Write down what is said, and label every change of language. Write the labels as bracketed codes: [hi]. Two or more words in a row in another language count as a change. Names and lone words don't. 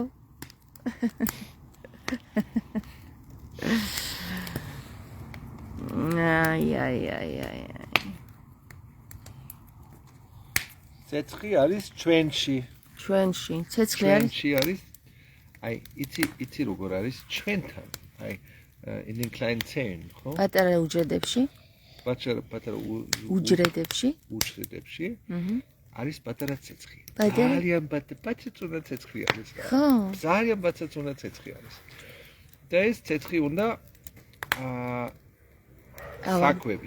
[ka] აი. ცეცხლი არის ჩვენში. ჩვენში, ცეცხლი არის? ჩვენში არის. აი, იცი როგორ არის ჩვენთან. აი, [de] in den kleinen Zellen, [ka] ხო? პატარა უჯრედებში? პატარა უჯრედებში? უჯრედებში. არის პატარა ცეცხლი. პატარა? ძალიან პატარა ცეცხლი არის რა. ხო. ძალიან პატარა ცეცხლი არის. და ეს ცეცხლი უნდა საკვები.